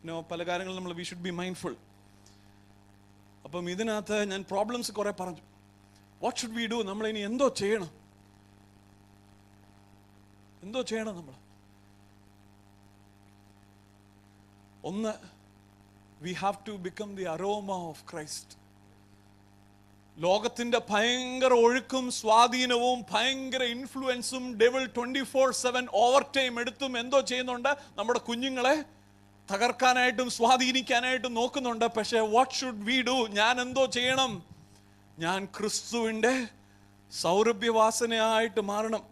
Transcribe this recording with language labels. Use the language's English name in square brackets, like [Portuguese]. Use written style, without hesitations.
[Malayalam] പല കാര്യങ്ങളും നമ്മൾ [English] we should be mindful. [Malayalam] അപ്പം ഇതിനകത്ത് ഞാൻ പ്രോബ്ലംസ് കുറെ പറഞ്ഞു. [English] What should we do? [Malayalam] നമ്മൾ ഇനി എന്തോ ചെയ്യണം നമ്മൾ? [English] ഒന്ന്, we have to become the aroma of Christ. [Malayalam] ലോകത്തിന്റെ ഭയങ്കര ഒഴുക്കും സ്വാധീനവും ഭയങ്കര ഇൻഫ്ലുവൻസും ഡെവിൾ 24/7 ഓവർ ടൈം എടുത്തും എന്തോ ചെയ്യുന്നുണ്ട്? നമ്മുടെ കുഞ്ഞുങ്ങളെ തകർക്കാനായിട്ടും സ്വാധീനിക്കാനായിട്ടും നോക്കുന്നുണ്ട്. പക്ഷേ [English] What should we do? [Malayalam] ഞാൻ എന്തോ ചെയ്യണം? ഞാൻ ക്രിസ്തുവിന്റെ സൗരഭ്യവാസനയായിട്ട് മാറണം.